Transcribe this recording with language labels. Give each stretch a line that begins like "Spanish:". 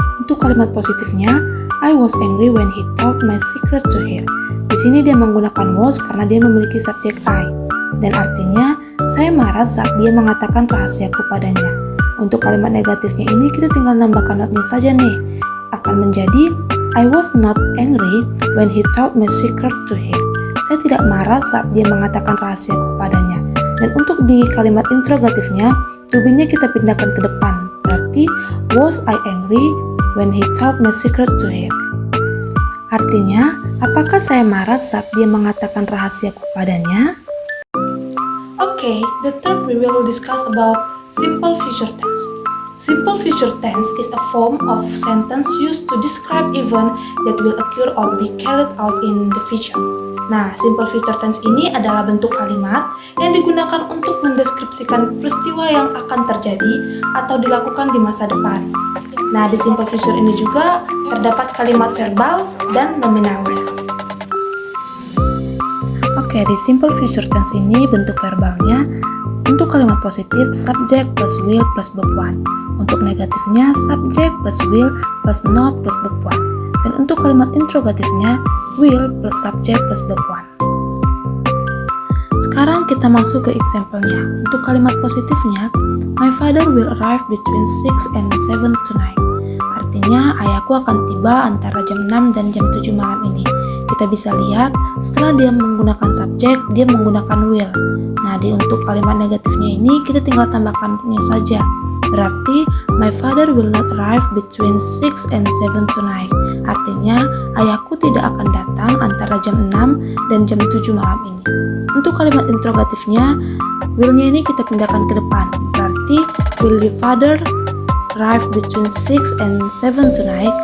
Indonesian: Untuk kalimat positifnya,
English: I was angry when he told my secret to her.
Indonesian: Di sini dia menggunakan was karena dia memiliki subjek I. Dan artinya, saya marah saat dia mengatakan rahasiaku padanya. Untuk kalimat negatifnya ini kita tinggal nambahkan not-nya saja nih. Akan menjadi,
English: I was not angry when he told my secret to her.
Indonesian: Saya tidak marah saat dia mengatakan rahasiaku padanya. Dan untuk di kalimat interrogatifnya, to be-nya kita pindahkan ke depan. Berarti,
English: was I angry when he told my secret to her?
Indonesian: Artinya, apakah saya marah saat dia mengatakan rahasiaku padanya?
English: Okay, the third we will discuss about simple future tense. Simple future tense is a form of sentence used to describe event that will occur or be carried out in the future.
Indonesian: Nah, simple future tense ini adalah bentuk kalimat yang digunakan untuk mendeskripsikan peristiwa yang akan terjadi atau dilakukan di masa depan. Nah, di simple future ini juga terdapat kalimat verbal dan nominalnya. Oke, di simple future tense ini bentuk verbalnya untuk kalimat positif subject plus will plus verb one. Untuk negatifnya subject plus will plus not plus verb one. Dan untuk kalimat interrogatifnya will plus subject plus verb one. Sekarang kita masuk ke example-nya. Untuk kalimat positifnya,
English: my father will arrive between 6 and 7 tonight.
Indonesian: Artinya ayahku akan tiba antara jam 6 dan jam 7 malam ini. Kita bisa lihat setelah dia menggunakan subjek, dia menggunakan will. Nah, untuk kalimat negatifnya ini kita tinggal tambahkan nya saja. Berarti
English: my father will not arrive between 6 and 7 tonight.
Indonesian: Artinya ayahku tidak akan datang antara jam 6 dan jam 7 malam ini. Untuk kalimat interrogatifnya, will-nya ini kita pindahkan ke depan. Berarti
English: will your father arrive between 6 and 7 tonight?